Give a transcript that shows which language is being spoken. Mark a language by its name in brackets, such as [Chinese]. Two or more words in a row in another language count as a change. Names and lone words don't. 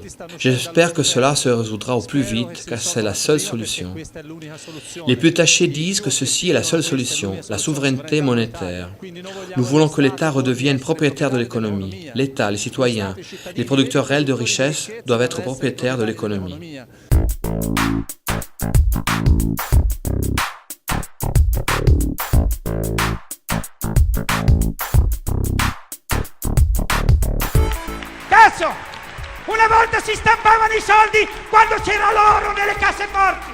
[French] J'espère que cela se résoudra au plus vite car c'est la seule solution. Les plus tâchés disent que ceci est la seule solution, la souveraineté monétaire. Nous voulons que l'État redevienne propriétaire de l'économie. L'État, les citoyens, les producteurs réels de richesse doivent être propriétaires de l'économie. [Italian] Cazzo! Una volta si stampavano i soldi quando c'era l'oro nelle casse forti.